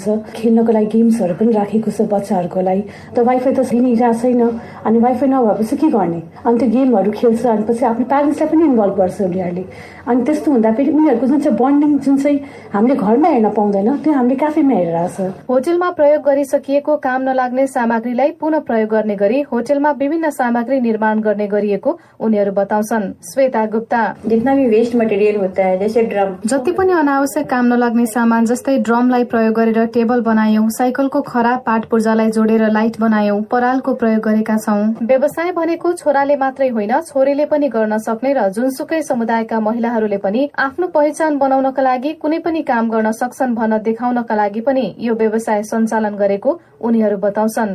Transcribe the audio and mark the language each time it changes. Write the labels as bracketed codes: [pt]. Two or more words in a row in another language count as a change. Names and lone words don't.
[ne] खेल्नको लागि गेम्सहरू पनि राखेको छ बच्चाहरूको लागि। त वाइफाई त दिइरहेको छैन, अनि वाइफाई नभएपछि के गर्ने, अनि त्यो गेमहरू खेल्छ, अनि पछि आफ्नो प्यारेन्ट्सलाई पनि इन्भल्भ गर्छ उनीहरूले। अनि त्यस्तो हुँदाखेरि उनीहरूको जुन चाहिँ बन्डिङ जुन चाहिँ हामीले घरमा हेर्न पाउँदैन त्यो हामीले क्याफेमा हेरिरहेछ। होटलमा प्रयोग गरिसकिएको काम नलाग्ने सामग्रीलाई पुनः प्रयोग गर्ने गरी होटलमा विभिन्न सामग्री निर्माण गर्ने गरिएको उनीहरू बताउँछन्। श्वेता गुप्ता, [hi] जितना भी [en] waste material [hi] होता है जैसे ड्रम, [ne] जति पनि अनावश्यक काम नलाग्ने सामान जस्तै ड्रमलाई प्रयोग गरेर टेबल बनायौं, साइकलको खराब पार्ट पूर्जालाई जोडेर लाइट बनायौं, परालको प्रयोग गरेका छौं। व्यवसाय भनेको छोराले मात्रै होइन छोरीले पनि गर्न सक्ने र जुनसुकै समुदायका महिलाहरूले पनि आफ्नो पहिचान बनाउनका लागि कुनै पनि काम गर्न सक्छन् भन्न देखाउनका लागि पनि यो व्यवसाय सञ्चालन गरेको उनीहरू बताउँछन्।